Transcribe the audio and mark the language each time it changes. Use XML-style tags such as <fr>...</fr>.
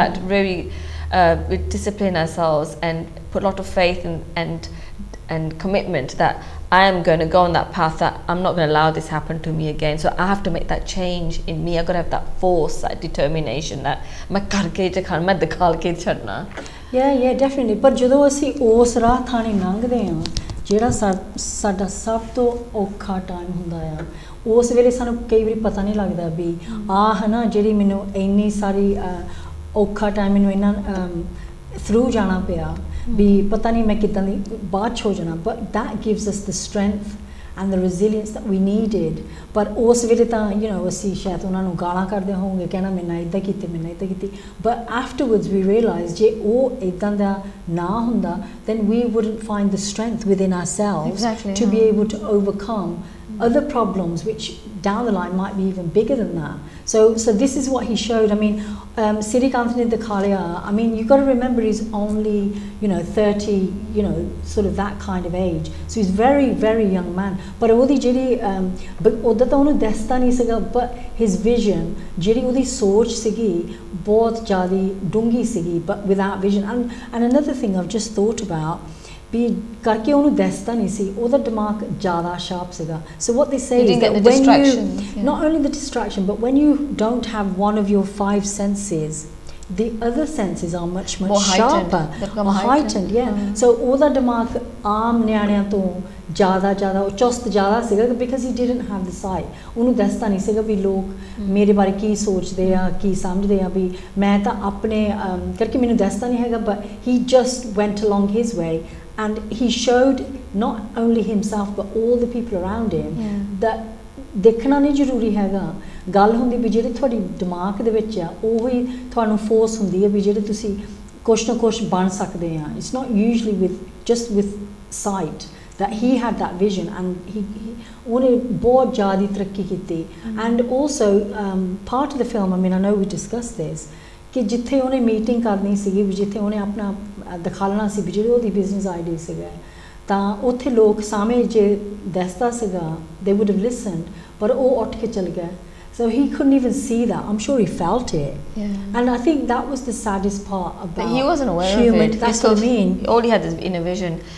<en>that very, we discipline ourselves and put a lot of faith and commitment that I am going to go on that path, that I'm not going to allow this happen to me again. So I have to make that change in me. I've got to have that force, that determination that</en> <pa>मैं करके दिखाना, मैं दिखा के छड़ना.</pa> <en>Yeah, definitely.</en> <pa>ਪਰ ਜਦੋਂ ਅਸੀਂ ਉਸ ਰਾਹ ਥਾਣੀ ਲੰਘਦੇ ਹਾਂ, ਜਿਹੜਾ ਸਾਡਾ ਸਭ ਤੋਂ ਔਖਾ ਟਾਈਮ ਹੁੰਦਾ ਆ, ਉਸ ਵੇਲੇ ਸਾਨੂੰ ਕਈ ਵਾਰੀ ਪਤਾ ਨਹੀਂ ਲੱਗਦਾ ਵੀ ਆਹ ਹੈ ਨਾ ਜਿਹੜੀ ਮੈਨੂੰ ਇੰਨੀ ਸਾਰੀ ਔਖਾ ਟਾਈਮ ਮੈਨੂੰ ਇਹਨਾਂ ਥਰੂ ਜਾਣਾ ਪਿਆ ਵੀ ਪਤਾ ਨਹੀਂ ਮੈਂ ਕਿੱਦਾਂ ਦੀ ਬਾਅਦ 'ਚ ਹੋ ਜਾਣਾ.</pa> <en>But that gives us the strength and the resilience that we needed.</en> <pa>ਪਰ ਉਸ ਵੇਲੇ ਤਾਂ ਅਸੀਂ ਸ਼ਾਇਦ ਉਹਨਾਂ ਨੂੰ ਗਾਲਾਂ ਕਰਦੇ ਹੋਵਾਂਗੇ, ਕਹਿਣਾ ਮੈਂ ਨਾ ਇੱਦਾਂ ਕੀਤੀ, ਮੈਂ ਨਾ ਇੱਦਾਂ ਕੀਤੀ.</pa> <en>But afterwards we realised</en> <pa>ਜੇ ਉਹ ਇੱਦਾਂ ਦਾ ਨਾ ਹੁੰਦਾ,</pa> <en>then we wouldn't find the strength within ourselves to be able to overcome other problems which down the line might be even bigger than that. So this is what he showed. I mean, Sirikant</en> <pa>ne dikha liya.</pa> <en>I mean, you got to remember he's only 30, sort of that kind of age. So he's very, very young man.</en> <pa>But ਉਹਦੀ ਜਿਹੜੀ ਉਹਦਾ ਤਾਂ ਉਹਨੂੰ ਦੱਸਦਾ ਨਹੀਂ ਸੀਗਾ,</pa> <en>but his vision,</en> <pa>ਜਿਹੜੀ ਉਹਦੀ ਸੋਚ ਸੀਗੀ ਬਹੁਤ ਜ਼ਿਆਦਾ ਡੂੰਘੀ ਸੀਗੀ,</pa> <en>but without vision. And another thing I've just thought about,</en> <pa>ਵੀ ਕਰਕੇ ਉਹਨੂੰ ਦੱਸਦਾ ਨਹੀਂ ਸੀ, ਉਹਦਾ ਦਿਮਾਗ ਜ਼ਿਆਦਾ ਸ਼ਾਰਪ ਸੀਗਾ.</pa> <en>So what they say is that when you, not only the distraction, but when you don't have one of your 5 senses, the other senses are much sharper, heightened.</en> <pa>So ਉਹਦਾ ਦਿਮਾਗ ਆਮ ਨਿਆਣਿਆਂ ਤੋਂ ਜ਼ਿਆਦਾ ਉਹ ਚੁਸਤ ਜ਼ਿਆਦਾ ਸੀਗਾ,</pa> <en>because he didn't have the sight.</en> <pa>ਉਹਨੂੰ ਦੱਸਦਾ ਨਹੀਂ ਸੀਗਾ ਵੀ ਲੋਕ ਮੇਰੇ ਬਾਰੇ ਕੀ ਸੋਚਦੇ ਆ, ਕੀ ਸਮਝਦੇ ਆ, ਵੀ ਮੈਂ ਤਾਂ ਆਪਣੇ ਕਰਕੇ ਮੈਨੂੰ ਦੱਸਦਾ ਨਹੀਂ ਹੈਗਾ.</pa> <en>But he just went along his way. And he showed not only himself but all the people around him that</en> <pa>ਦੇਖਣਾ ਨਹੀਂ ਜ਼ਰੂਰੀ ਹੈਗਾ. ਗੱਲ ਹੁੰਦੀ ਵੀ ਜਿਹੜੇ ਤੁਹਾਡੀ ਦਿਮਾਗ ਦੇ ਵਿੱਚ ਆ, ਉਹੀ ਤੁਹਾਨੂੰ ਫੋਰਸ ਹੁੰਦੀ ਹੈ ਵੀ ਜਿਹੜੇ ਤੁਸੀਂ ਕੁਛ ਨਾ ਕੁਛ ਬਣ ਸਕਦੇ ਆ.</pa> <en>It's not usually just with sight. That he had that vision, and</en> <pa>ਉਹਨੇ ਬਹੁਤ ਜ਼ਿਆਦਾ ਤਰੱਕੀ ਕੀਤੀ.</pa> <en>And also part of the film, I mean, I know we discussed this,</en> <pa>ਕਿ ਜਿੱਥੇ ਉਹਨੇ ਮੀਟਿੰਗ ਕਰਨੀ ਸੀਗੀ, ਵੀ ਜਿੱਥੇ ਉਹਨੇ ਆਪਣਾ ਦਿਖਾਉਣਾ ਸੀ ਵੀ ਜਿਹੜੀ ਉਹਦੀ ਬਿਜ਼ਨਸ ਆਈਡੀਆ ਸੀਗਾ, ਤਾਂ ਉੱਥੇ ਲੋਕ ਸਾਹਮਣੇ ਜੇ ਦੱਸਦਾ ਸੀਗਾ,</pa> <en>they would have listened,</en> <pa>ਪਰ ਉਹ ਉੱਠ ਕੇ ਚਲ ਗਿਆ.</pa> <en>So he couldn't even see that. I'm sure he felt it. And I think that was the saddest part about but he wasn't aware human, of it. that's what I mean. All he had is inner vision.</en>